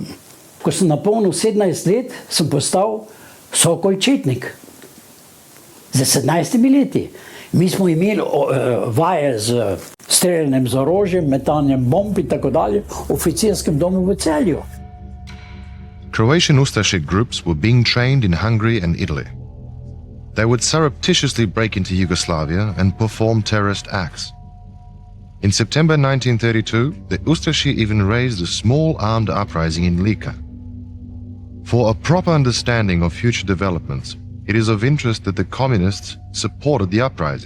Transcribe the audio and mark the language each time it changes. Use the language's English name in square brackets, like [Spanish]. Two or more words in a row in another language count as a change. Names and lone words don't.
[Slovenian] Ko sem napolnil 17 let, sem postal sokolčetnik. Za 17 leti. Mi smo imeli vaje z streljanjem z orožjem, metanjem bomb in tako dalje v oficirskem domu v Celju. [English] Croatian Ustaše groups were being trained in Hungary and Italy. They would surreptitiously break into Yugoslavia and perform terrorist acts. In September 1932, the Ustaše even raised a small armed uprising in Lika. For a proper understanding of future developments, it is of interest that the communists supported the uprising.